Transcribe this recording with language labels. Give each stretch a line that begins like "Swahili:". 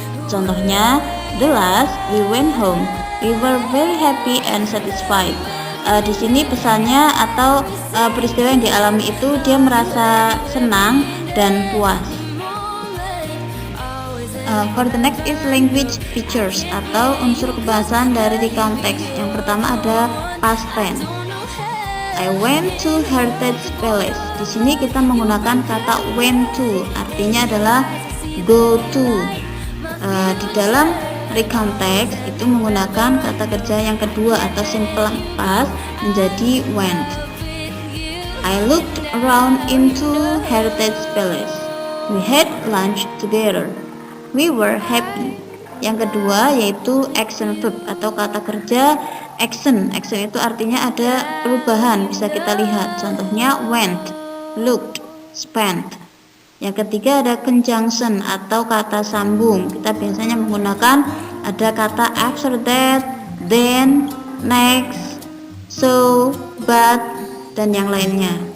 Indonesian: Contohnya,
English: the last we went home, we were very happy and satisfied.
Indonesian: Di sini pesannya atau peristiwa yang dialami itu dia merasa senang dan puas.
English: For the next is language features
Indonesian: atau unsur kebahasaan dari
English: recount text.
Indonesian: Yang pertama ada past tense.
English: I went to Heritage Palace.
Indonesian: Di sini kita menggunakan kata went to, artinya adalah go to. Di dalam recount text itu menggunakan kata kerja yang kedua atau simple past menjadi went.
English: I looked around into Heritage Palace. We had lunch together. We were happy.
Indonesian: Yang kedua yaitu action verb atau kata kerja action. Action itu artinya ada perubahan, bisa kita lihat. Contohnya went, looked, spent. Yang ketiga ada conjunction atau kata sambung. Kita biasanya menggunakan ada kata after that, then, next, so, but, dan yang lainnya.